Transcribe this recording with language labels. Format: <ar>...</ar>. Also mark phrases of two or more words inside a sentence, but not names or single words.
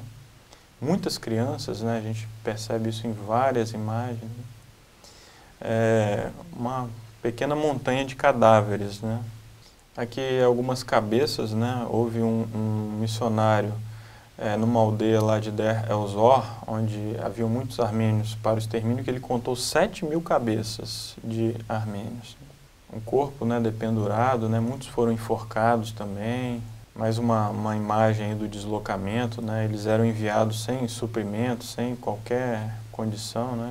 <pt>Muitas crianças, né? A gente percebe isso em várias imagens. Uma pequena montanha de cadáveres, né? Aqui algumas cabeças, né? Houve um missionário numa aldeia lá de Der el-Zor, onde havia muitos armênios para o extermínio, que ele contou 7.000 cabeças de armênios. Um corpo, né, dependurado, né? Muitos foram enforcados também. Mais uma imagem aí do deslocamento, né? Eles eram enviados sem suprimento, sem qualquer condição, né?</pt>